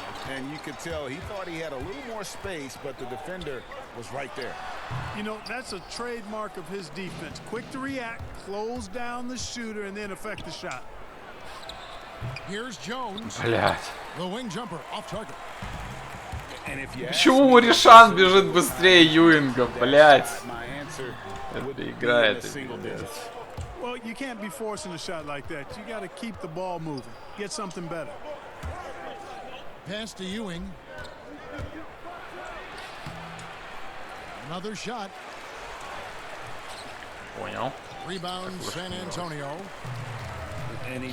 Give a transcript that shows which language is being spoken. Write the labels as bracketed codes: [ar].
[en] And you could tell he thought he had a little more space, but the defender was right there. You know, that's a trademark of his defense. Quick to react, close down the shooter, and then affect the shot. Here's Jones. [ru] Блять. [en] The wing jumper off target. [ru] Почему Ришан бежит быстрее Юинга, блять? Это игра, это пиздец. [en] Well, you can't be forcing a shot like that. You got to keep the ball moving. Get something better. Pass to Ewing. Another shot. [ru] Понял. [en] Rebound San Antonio. And he